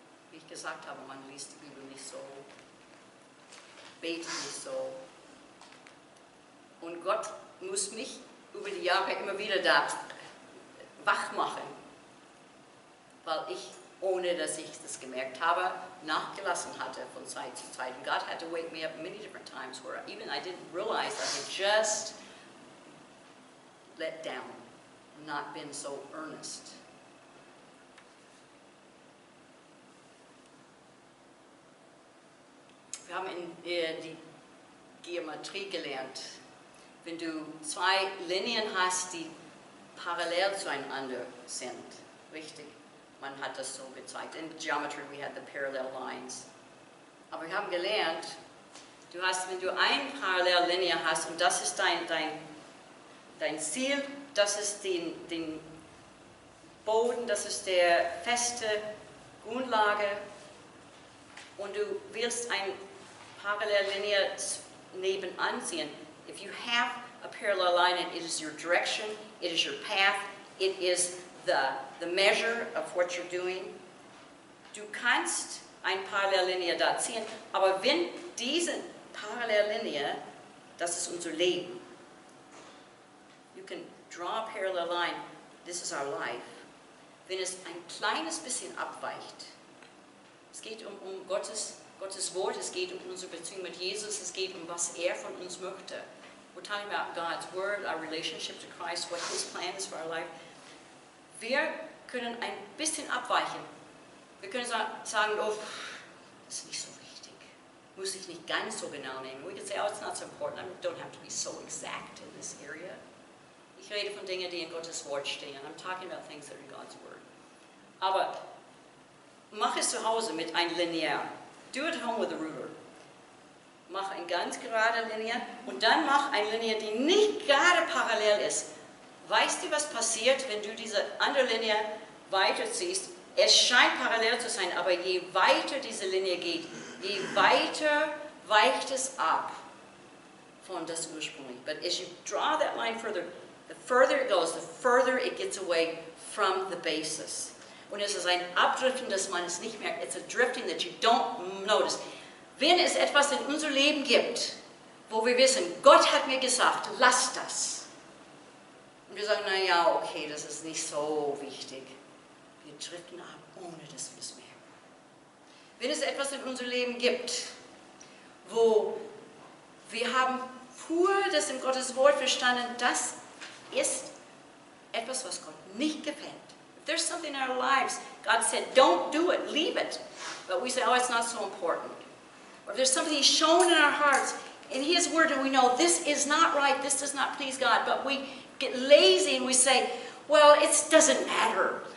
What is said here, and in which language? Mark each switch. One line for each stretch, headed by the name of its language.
German: Wie ich gesagt habe, man liest die Bibel nicht so, betet nicht so. Und Gott muss mich über die Jahre immer wieder da wach machen, weil ich, ohne dass ich das gemerkt habe, nachgelassen hatte von Zeit zu Zeit.
English: And God had to wake me up many different times where even I didn't realize I had just let down, not been so earnest.
German: Wir haben die Geometrie gelernt. Wenn du zwei Linien hast, die parallel zueinander sind, richtig? Man hat das so gezeigt.
English: In Geometry we had the parallel lines.
German: Aber wir haben gelernt, wenn du eine Parallellinie hast und das ist dein Ziel, das ist den Boden, das ist der feste Grundlage und du willst eine Parallellinie nebenan ziehen.
English: If you have a parallel line, it is your direction, it is your path, it is the measure of what you're doing.
German: Du kannst eine Parallellinie da ziehen, aber wenn diese Parallellinie, das ist unser Leben.
English: You can draw a parallel line, this is our life.
German: Wenn es ein kleines bisschen abweicht, es geht um Gottes Wort, es geht um unsere Beziehung mit Jesus, es geht um was er von uns möchte.
English: We're talking about God's Word, our relationship to Christ, what His plan is for our life.
German: Wir können ein bisschen abweichen. Wir können sagen, oh, das ist nicht so wichtig. Muss ich nicht ganz so genau nehmen.
English: We can say, oh, it's not so important. I don't have to be so exact in this area.
German: Ich rede von Dingen, die in Gottes Wort stehen.
English: I'm talking about things that are in God's Word.
German: Aber mach es zu Hause mit einem Linear.
English: Do it at home with a ruler.
German: Mach eine ganz gerade Linie und dann mach eine Linie, die nicht gerade parallel ist. Weißt du, was passiert, wenn du diese andere Linie weiterziehst? Es scheint parallel zu sein, aber je weiter diese Linie geht, je weiter weicht es ab von das ursprüngliche.
English: But as you draw that line further, the further it goes, the further it gets away from the basis.
German: Und es ist ein Abdriften, dass man es nicht merkt.
English: It's a drifting that you don't notice.
German: Wenn es etwas in unser Leben gibt, wo wir wissen, Gott hat mir gesagt, lass das. Und wir sagen, naja, okay, das ist nicht so wichtig. Wir driften ab, ohne dass wir es merken. Wenn es etwas in unser Leben gibt, wo wir haben pur das in Gottes Wort verstanden, das ist etwas, was Gott nicht gefällt.
English: If there's something in our lives, God said, don't do it, leave it. But we say, oh, it's not so important. Or if there's something He's shown in our hearts, in His Word, and we know this is not right, this does not please God, but we get lazy and we say, well, it doesn't matter.